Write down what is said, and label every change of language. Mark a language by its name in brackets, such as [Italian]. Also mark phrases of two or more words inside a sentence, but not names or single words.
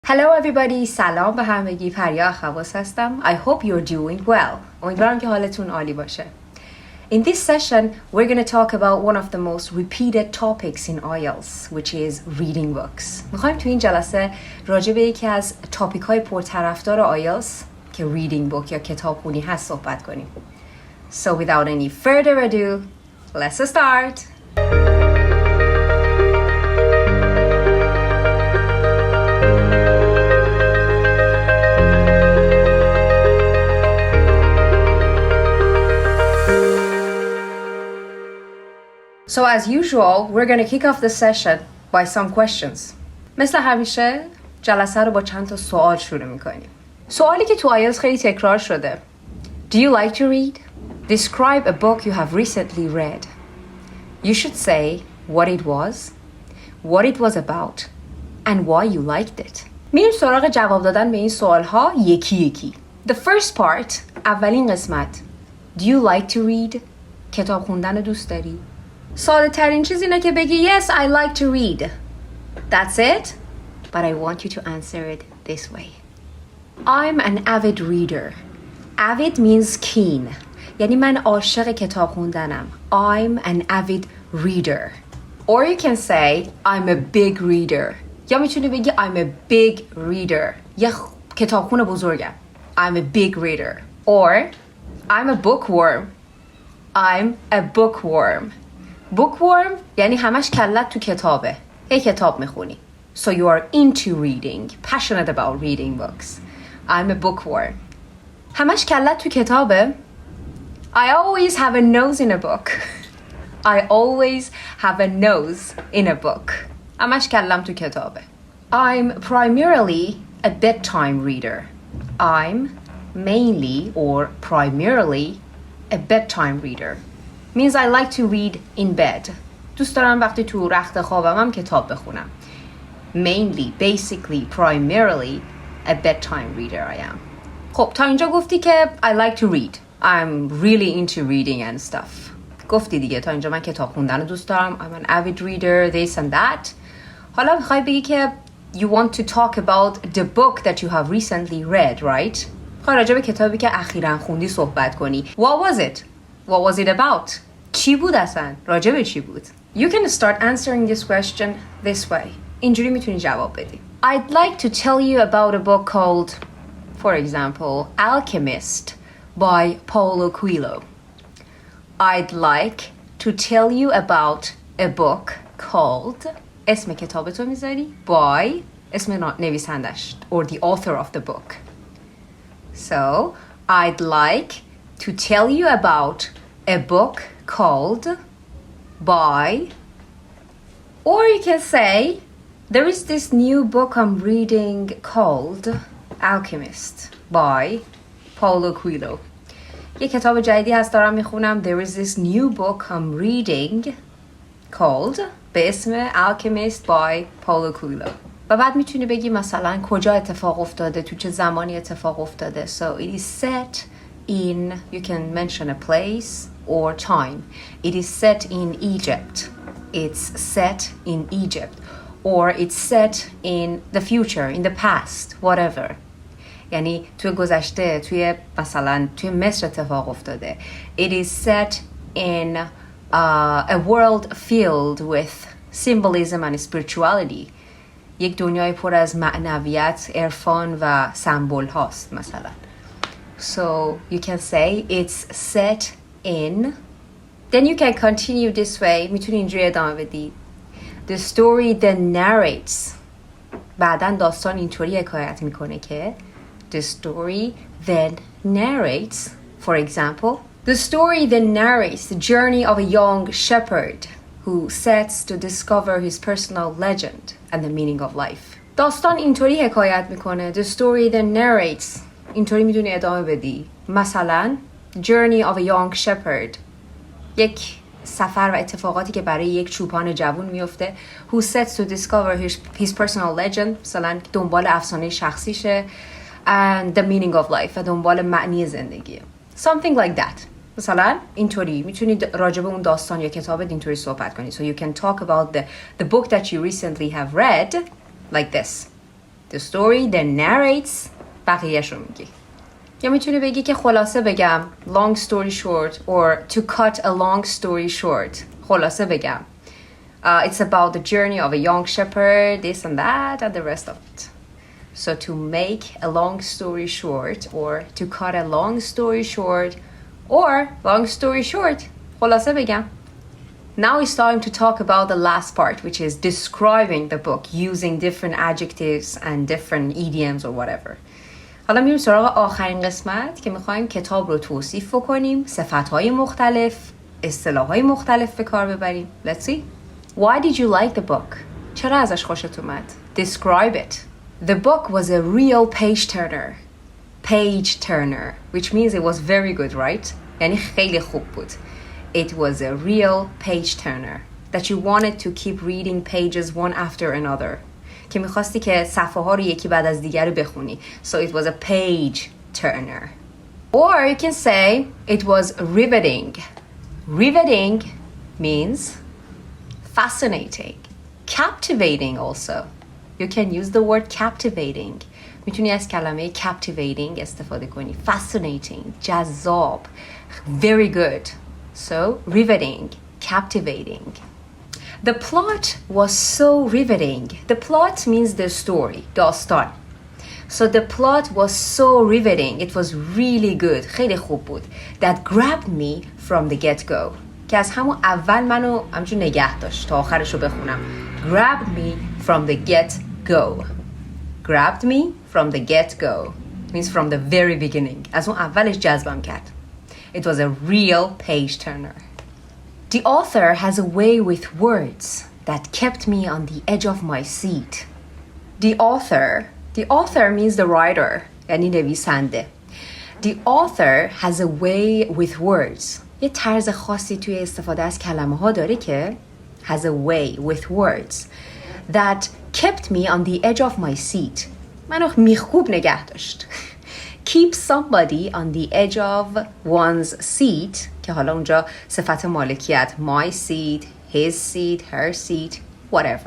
[English] Hello everybody, [Persian] سلام به همگی. پریا اخواس هستم. [English] I hope you're doing well. [Persian] امیدوارم که حالتون عالی باشه. [English] In this session, we're going to talk about one of the most repeated topics in IELTS, which is reading books. [Persian] میخوایم تو این جلسه راجع به یکی از تاپیکهای پرطرفدار IELTS که [English] reading book [Persian] یا کتابخونی هست صحبت کنیم. [English] So without any further ado, let's start! So as usual, we're going to kick off the session by some questions. [Persian] مثل همیشه جلسه رو با چند تا سوال شروع میکنیم. سوالی که تو IELTS خیلی تکرار شده. [English] Do you like to read? Describe a book you have recently read. You should say what it was about, and why you liked it. [Persian] میریم سراغ جواب دادن به این سوال ها یکی یکی. [English] The first part, [Persian] اولین قسمت. [English] Do you like to read? [Persian] کتاب خوندن رو دوست داری؟ ساده ترین چیز اینه که بگی [English] Yes, I like to read. That's it. But I want you to answer it this way. I'm an avid reader. Avid means keen. [Persian] یعنی من عاشق کتاب خوندنم. [English] I'm an avid reader. Or you can say I'm a big reader. [Persian] یا میتونی بگی [English] I'm a big reader. [Persian] یه کتابخون بزرگم. [English] I'm a big reader. Or I'm a bookworm. I'm a bookworm. Bookworm [Persian] یعنی همش کلت تو کتابه. یه کتاب میخونی. [English] So you are into reading, passionate about reading books. I'm a bookworm. [Persian] همش کلت تو کتابه. [English] I always have a nose in a book. I always have a nose in a book. [Persian] همش کلم تو کتابه. [English] I'm primarily a bedtime reader. I'm mainly or primarily a bedtime reader. Means I like to read in bed. [Persian] دوست دارم وقتی تو رخت خوابم هم کتاب بخونم. [English] Mainly, basically, primarily a bedtime reader I am. [Persian] خب تا اینجا گفتی که [English] I like to read. I'm really into reading and stuff. [Persian] گفتی دیگه تا اینجا من کتاب خوندن رو دوست دارم. [English] I'm an avid reader, this and that. [Persian] حالا میخوای بگی که [English] you want to talk about the book that you have recently read, right? [Persian] میخوای راجع به کتابی که اخیراً خوندی صحبت کنی. [English] What was it? What was it about? [Persian] چی بود اصلا؟ راجع به چی بود؟ [English] You can start answering this question this way. [Persian] اینجوری میتونی جواب بدی. [English] I'd like to tell you about a book called, for example, Alchemist by Paulo Coelho. I'd like to tell you about a book called [Persian] اسم کتابتو میذاری [English] by [Persian] اسم نویسندش [English] or the author of the book. So, I'd like to tell you about a book called by, or you can say there is this new book I'm reading called Alchemist by Paulo Coelho. [Persian] یه کتاب جدیدی هست دارم میخونم. [English] There is this new book I'm reading called [Persian] به اسم [English] Alchemist by Paulo Coelho. [Persian] و بعد میتونی بگی مثلا کجا اتفاق افتاده، تو چه زمانی اتفاق افتاده. [English] So it is set in, you can mention a place or time. It is set in Egypt. It's set in Egypt. Or it's set in the future, in the past, whatever. [Persian] یعنی توی گذشته، توی مثلا توی مصر اتفاق افتاده. [English] It is set in a world filled with symbolism and spirituality. [Persian] یک دنیای پر از معنویت، عرفان و سمبل هاست مثلا. [English] So you can say it's set in. Then you can continue this way. [Persian] میتونی اینجوری ادامه بدی. [English] The story then narrates. [Persian] بعداً داستان اینطوری حکایت میکنه که [English] the story then narrates. For example, the story then narrates the journey of a young shepherd who sets to discover his personal legend and the meaning of life. [Persian] داستان اینطوری حکایت میکنه. [English] The story then narrates. [Persian] اینطوری میدونی ادامه بدی. [English] مثلا journey of a young shepherd. [Persian] یک سفر و اتفاقاتی که برای یک چوپان جوان میفته. [English] Who sets to discover his personal legend. [Persian] مثلا دنبال افسانه شخصیشه. [English] And the meaning of life. [Persian] و دنبال معنی زندگیه. [English] Something like that. [Persian] مثلا اینطوری میتونی راجع به اون داستان یا کتابت اینطوری صحبت کنی. [English] So you can talk about the book that you recently have read like this. The story then narrates [Persian] بقیه‌شو میگی. یا میتونی بگی که خلاصه بگم [English] long story short or to cut a long story short. [Persian] خلاصه بگم [English] it's about the journey of a young shepherd, this and that and the rest of it. So to make a long story short or to cut a long story short or long story short. [Persian] خلاصه بگم. [English] Now it's time to talk about the last part, which is describing the book using different adjectives and different idioms or whatever. [Persian] حالا میریم سراغ آخرین قسمت که میخوایم کتاب رو توصیف کنیم، صفتهای مختلف، اصطلاحهای مختلف به کار ببریم. [English] Let's see. Why did you like the book? [Persian] چرا ازش خوشت اومد؟ [English] Describe it. The book was a real page turner. Page turner, which means it was very good, right? [Persian] یعنی خیلی خوب بود. [English] It was a real page turner that you wanted to keep reading pages one after another. [Persian] که میخواستی که صفحه ها رو یکی بعد از دیگر بخونی. [English] So it was a page turner. Or you can say it was riveting. Riveting means fascinating. Captivating also. You can use the word captivating. [Persian] میتونی از کلمه captivating استفاده کنی. Fascinating. جذاب. [English] Very good. So, riveting, captivating. The plot was so riveting. The plot means the story, داستان. So the plot was so riveting. It was really good. [Persian] خیلی خوب بود. [English] That grabbed me from the get-go. [Persian] که از همون اول منو همچون نگه داشت تا آخرشو بخونم. [English] Grabbed me from the get-go. Grabbed me from the get-go. Means from the very beginning. [Persian] از اون اولش جذبم کرد. [English] It was a real page turner. The author has a way with words that kept me on the edge of my seat. The author means the writer, [Persian] یعنی نویسنده. [English] The author has a way with words. [Persian] یه طرز خاصی توی استفاده از کلمه ها داره که [English] has a way with words that kept me on the edge of my seat. [Persian] منو میخوب نگه داشت. [English] Keep somebody on the edge of one's seat [Persian] که حالا اونجا صفت مالکیت [English] my seat, his seat, her seat, whatever.